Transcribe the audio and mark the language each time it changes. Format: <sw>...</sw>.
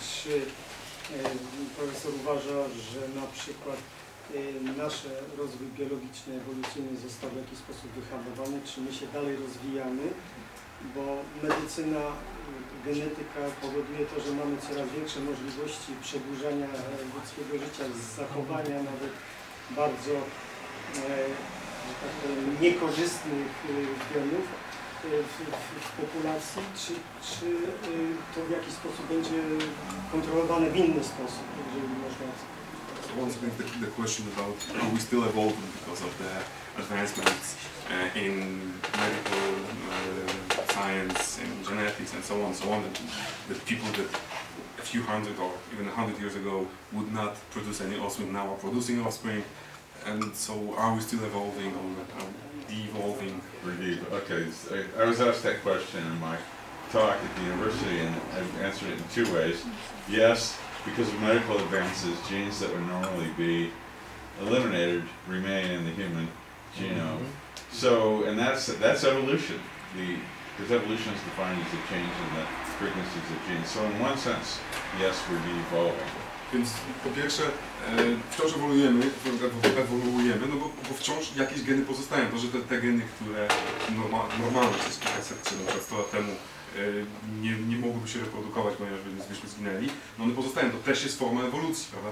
<pl>Czy profesor uważa, że na przykład nasz rozwój biologiczny, ewolucyjny został w jakiś sposób wyhamowany, czy my się dalej rozwijamy, bo medycyna, genetyka powoduje to, że mamy coraz większe możliwości przedłużania ludzkiego życia, zachowania nawet bardzo tak powiem, niekorzystnych genów w populacji, czy to w jakiś sposób będzie kontrolowane w inny sposób, jeżeli można.</pl> <en>So once again, the question about are we still evolving because of the advancements in medical science, in genetics, and so on, that people that a few hundred or even 100 years ago would not produce any offspring now are producing offspring, and so are we still evolving or de-evolving? Okay, I was asked that question in my talk at the university, and I answered it in two ways. Yes, because of medical advances, genes that would normally be eliminated remain in the human genome. So, and that's evolution. Because evolution is defined as a change in the frequencies of genes. So in one sense, yes, we're de-evolving.</en> <pl>Więc po pierwsze, wciąż ewoluujemy, no bo wciąż jakieś geny pozostają. To, że te geny, które normalne przez kilkaset czy na 100 lat temu nie mogłyby się reprodukować, ponieważ byśmy zginęli, no one pozostają. To też jest forma ewolucji, prawda?</pl>